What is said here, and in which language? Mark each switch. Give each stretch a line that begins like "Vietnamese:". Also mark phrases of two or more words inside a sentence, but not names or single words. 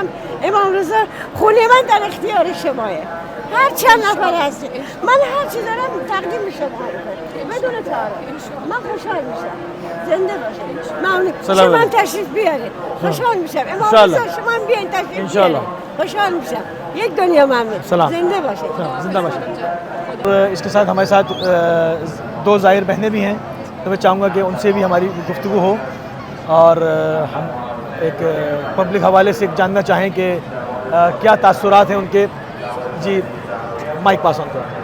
Persian: امام رضا خونه من در اختیار شماه. هر چند نفر هستید من هر چی دارم تقدیم شما بدون تعارف. من خوشحال میشم. زنده باشید. ممنون. سلام شما هم علیکم. تشریف بیارید. خوشحال میشم. امام انشاءالله. رضا شما هم بیاین تشریف انشاءالله. بیارید. خوشحال میشم. یک دنیا ممنون. سلام. زنده باشید. زندہ باشید.
Urdu: اس کے ساتھ ہمارے ساتھ دو زائر بہنیں بھی ہیں، تو میں چاہوں گا کہ ان سے بھی ہماری گفتگو ہو اور ہم ایک پبلک حوالے سے جاننا چاہیں کہ کیا تاثرات ہیں ان کے. جی مائک
English: pass on
Urdu: کرو.